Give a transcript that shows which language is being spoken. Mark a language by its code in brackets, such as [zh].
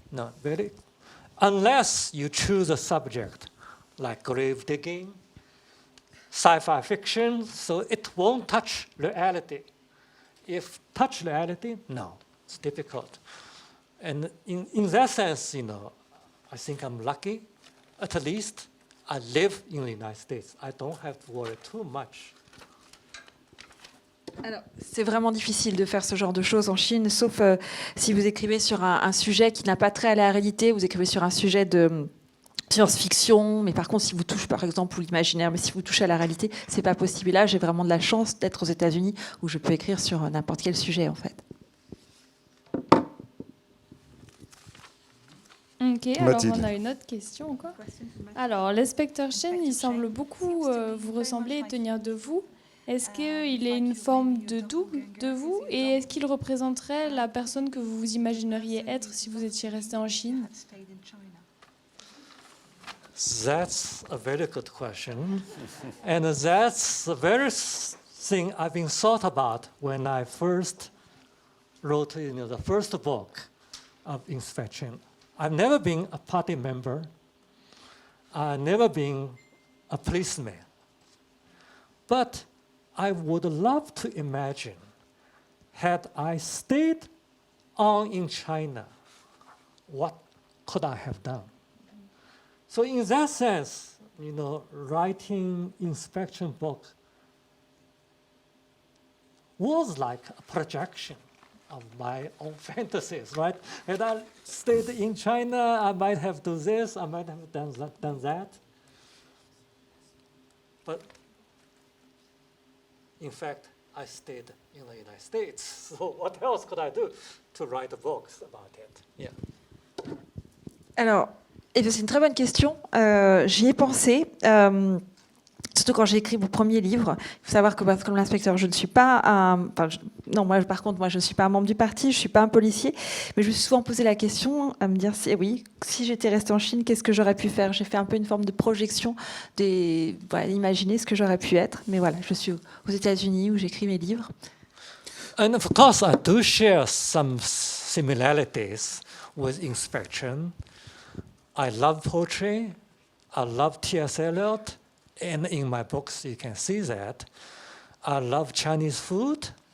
[en] No, very, unless you choose a subject like grave digging, sci-fi fiction, so it won't touch reality. If touch reality, no, it's difficult. And in that sense, I think I'm lucky. At least I live in the United States. I don't have to worry too much. [fr] Alors, c'est vraiment difficile de faire ce genre de choses en Chine, sauf si vous écrivez sur un sujet qui n'a pas trait à la réalité, vous écrivez sur un sujet de science-fiction, mais par contre, si vous touchez par exemple ou l'imaginaire, mais si vous touchez à la réalité, c'est pas possible. Et là, j'ai vraiment de la chance d'être aux États-Unis où je peux écrire sur n'importe quel sujet en fait. Ok, alors Mathilde. on a une autre question encore. Alors, l'inspecteur Chen, il semble beaucoup vous ressembler et tenir de vous. Est-ce qu'il est une forme de double de vous et est-ce qu'il représenterait la personne que vous vous imagineriez être si vous étiez resté en Chine? [en] That's a very good question. And that's the very thing I've been thought about when I first wrote the first book of Inspection. I've never been a party member. I've never been a policeman. But I would love to imagine, had I stayed on in China, what could I have done? So in that sense, writing inspection book was like a projection of my own fantasies, right? Had I stayed in China, I might have done this, I might have done that. But in fact, I stayed in the United States. So what else could I do to write books about it? Yeah. [fr] Alors, c'est une très bonne question. J'y ai pensé. surtout quand j'ai écrit mon premier livre. Il faut savoir que comme l'inspecteur, je ne suis pas non, moi, par contre, moi, je ne suis pas un membre du parti, je ne suis pas un policier, mais je me suis souvent posé la question à me dire, si j'étais restée en Chine, qu'est-ce que j'aurais pu faire? J'ai fait un peu une forme de projection, imaginer ce que j'aurais pu être. Mais voilà, je suis aux États-Unis où j'écris mes livres. [en] And of course, I do share some similarities with inspection. I love poetry. I love T.S. Eliot. And in my books, you can see that. I love Chinese food.